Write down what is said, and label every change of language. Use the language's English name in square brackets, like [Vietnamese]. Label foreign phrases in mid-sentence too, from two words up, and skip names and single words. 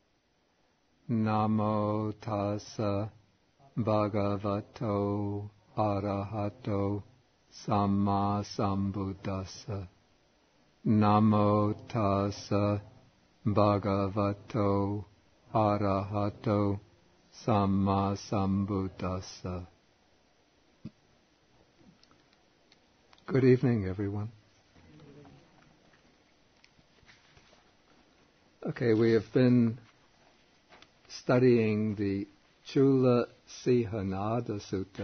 [Pali] Namo tassa bhagavato arahato samma sambuddhassa. Namo tassa bhagavato arahato samma sambuddhassa. [English] Good evening, everyone. Okay, we have been studying the Cūḻasīhanāda Sutta.